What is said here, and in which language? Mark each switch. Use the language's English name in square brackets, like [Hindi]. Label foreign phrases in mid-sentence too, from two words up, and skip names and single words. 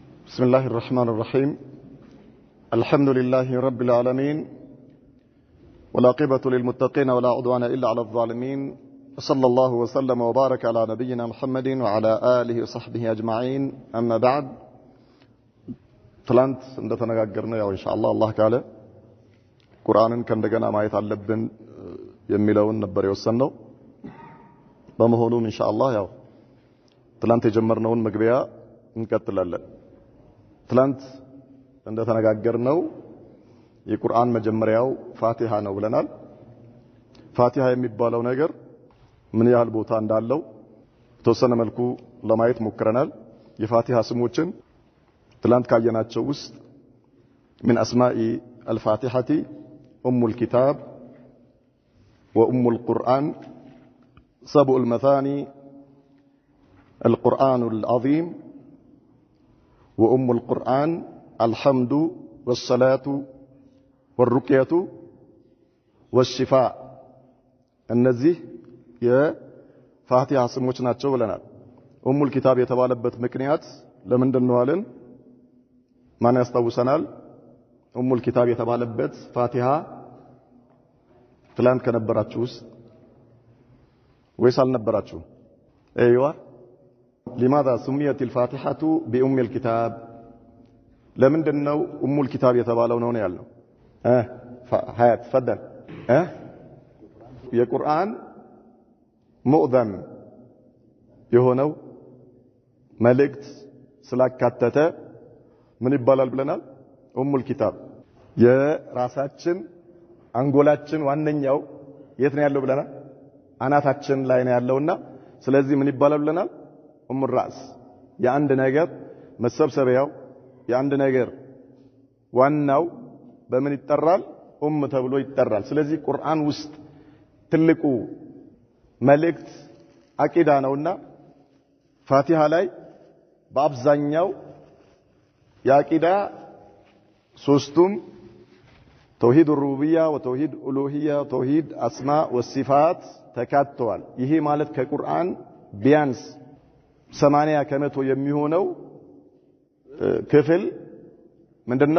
[Arabic] بسم الله الرحمن الرحيم الحمد لله رب العالمين والعاقبة للمتقين ولا عدوان إلا على الظالمين صلى الله وسلم وبارك على نبينا محمد وعلى آله وصحبه أجمعين أما بعد [Amharic] ትላንት እንደተነጋገርነው ያው ኢንሻአላህ አላህ ካለ ቁርአንን ከእንደገና ማየት አለብን የሚለውን ነበር የወሰነው። በመሆኑም ኢንሻአላህ ያው ትላንት የጀመርነውን መግቢያ እንቀጥላለን። ትላንት እንደተነጋገርነው የቁርአን መጀመሪያው ፋቲሃ ነው ብለናል። ፋቲሃ የሚባለው ነገር ምን ያህል ቦታ እንዳለው ተወሰነ መልኩ ለማየት ሞክረናል። የፋቲሃ ስሞችን ትላንት ካየናቸው ውስጥ [Arabic] من أسماء الفاتحة أم الكتاب وأم القرآن سبع المثاني القرآن العظيم وأم القرآن الحمد والصلاة والرقية والشفاء النزيه يا فاتحة سموች [Amharic] ናቸው ብለናል። [Arabic] أم الكتاب [Amharic] የተባለበት ምክንያት ለምንድን ነው አለን? ማን ያስታውሰናል? [Arabic] أم الكتاب [Amharic] የተባለበት ፋቲሃ ትላንት ከነበራችሁ ውስጥ ወይስ አልነበራችሁ? [Arabic] ايوه لماذا سميت الفاتحة بأم الكتاب؟ [Amharic] لمندن ነው [Arabic] أم الكتاب [Amharic] የተባለው ነው ያለው? ሀያት تفضل የቁርአን ሙዕዘም የሆነው መልእክት ስላካተተ ምን ይባላል ብለናል? [Arabic] أم الكتاب [Amharic] የራሳችን አንጎላችን ዋነኛው የት ነው ያለው ብለናል? አናታችን ላይ ነው ያለውና ስለዚህ ምን ይባላል ብለናል? [Arabic] أم الرأس [Amharic] የአንድ ነገር መሰብሰቢያው የአንድ ነገር ዋናው በምን ይጠራል? ተብሎ ይጠራል። ስለዚህ ቁርአን ውስጥ ትልቁ መልእክት አቂዳ ነውና ፋቲሃ ላይ በአብዛኛው የአቂዳ ሶስቱም [Arabic] توحيد ربوبية وتوحيد ألوهية توحيد أسماء وصفات [Amharic] ተካተዋል። ይሄ ማለት ከቁርአን ቢያንስ 80% የሚሆነው ክፍል ምንድነው?